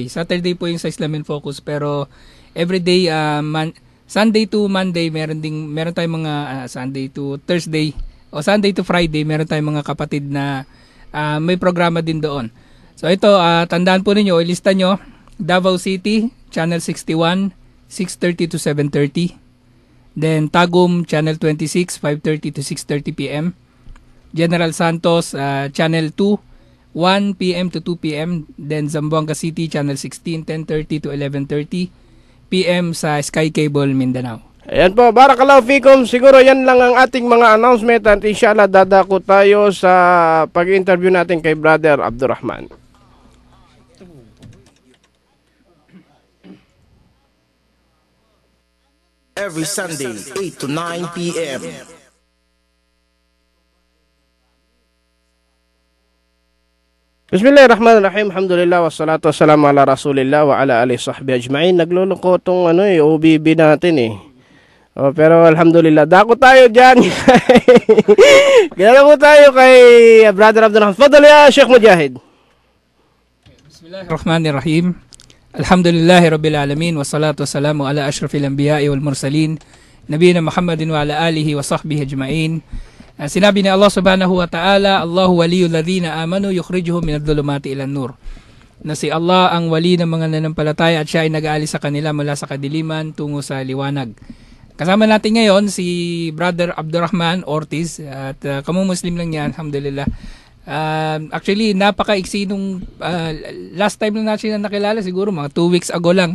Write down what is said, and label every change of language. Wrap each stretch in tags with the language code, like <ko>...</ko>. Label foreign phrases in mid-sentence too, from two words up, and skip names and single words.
<tl>Saturday po yung sa Islam in Focus, pero everyday,</tl> <en>Sunday to Monday,</en> <tl>meron tayong mga</tl> <en>Sunday to Thursday,</en> <tl>o</tl> <en>Sunday to Friday,</en> <tl>meron tayong mga kapatid na may programa din doon. So ito, tandaan po ninyo, ilista nyo, Davao City, Channel 61, 6:30 to 7:30.</tl> <en>Then Tagum, Channel 26, 5:30 to 6:30 p.m. General Santos, Channel 2, 1 p.m. to 2 p.m. Then Zamboanga City, Channel 16, 10:30 to 11:30 p.m.</en> <tl>sa Sky Cable, Mindanao. Ayan po,</tl> <ar>بارك الله فيكم.</ar> <tl>Siguro yan lang ang ating mga announcement at inshallah dadako tayo sa pag-interview natin kay Brother Abdurrahman.</tl> <en>Every Sunday, 8 to 9 p.m.</en> <ar>بسم الله الرحمن الرحيم. الحمد لله والصلاة والسلام على رسول الله وعلى آله صحبه أجمعين.</ar> <tl>Nagluloko tong OBB natin . Pero alhamdulillah, dako tayo diyan. Ganoon po tayo kay Brother Abdurrahman.</tl> <ar>فضل يا شيخ مجاهد. بسم الله الرحمن الرحيم الحمد لله رب العالمين والصلاة والسلام على أشرف الأنبياء والمرسلين نبينا محمد وعلى آله وصحبه أجمعين.</ar> <tl>Sinabi ni Allah</tl> <ar>سبحانه وتعالى الله ولي الذين آمنوا يخرجهم من الظلمات إلى النور.</ar> <tl>Na si Allah ang wali ng mga nanampalataya at siya ay nag-aalis sa kanila mula sa kadiliman tungo sa liwanag. Kasama natin ngayon si Brother Abdurrahman Ortiz at kamu-Muslim lang niya, alhamdulillah. Actually, napaka-iksi nung</tl> <en>last time</en> <tl>na natin nakilala, siguro mga</tl> <en>2 weeks ago</en> <tl>lang .</tl>